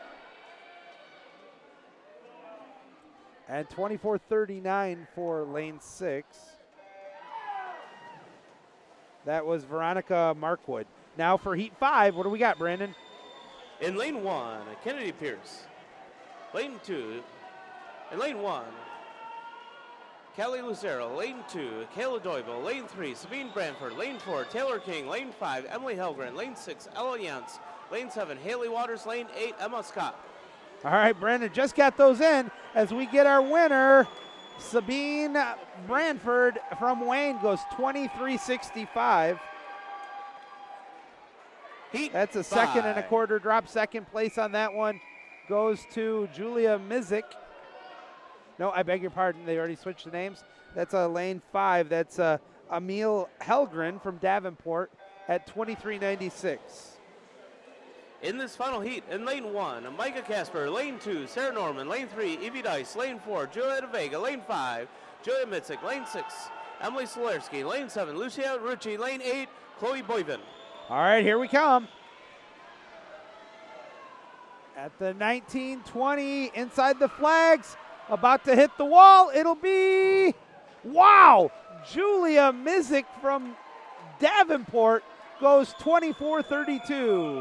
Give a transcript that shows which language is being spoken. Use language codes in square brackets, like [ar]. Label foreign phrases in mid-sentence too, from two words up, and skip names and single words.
[en] And 24-39 for lane 6. That was Veronica Markwood. Now for heat 5, what do we got, Brandon? In lane 1, Kennedy Pierce. Lane 2, in lane 1, Kelly Lucero. Lane 2, Kayla Doible. Lane 3, Sabine Branford. Lane 4, Taylor King. Lane 5, Emily Helgren. Lane 6, Ella Yance. Lane 7, Haley Waters. Lane 8, Emma Scott. All right, Brandon just got those in as we get our winner. Sabine Branford from Wayne goes 23-65. That's a second and a quarter drop. Second place on that one goes to Julia Mizik. No, I beg your pardon. They already switched the names. That's a lane 5. That's Emil Helgren from Davenport at 23.96. In this final heat, in lane 1, Micah Casper. Lane 2, Sarah Norman. Lane 3, Evie Dice. Lane 4, Julieta Vega. Lane 5, Julia Mitzik. Lane 6, Emily Solarski. Lane 7, Lucia Rucci. Lane 8, Chloe Boyven. All right, here we come. At the 19-20, inside the flags, about to hit the wall. It'll be, wow, Julia Mizik from Davenport goes 24-32.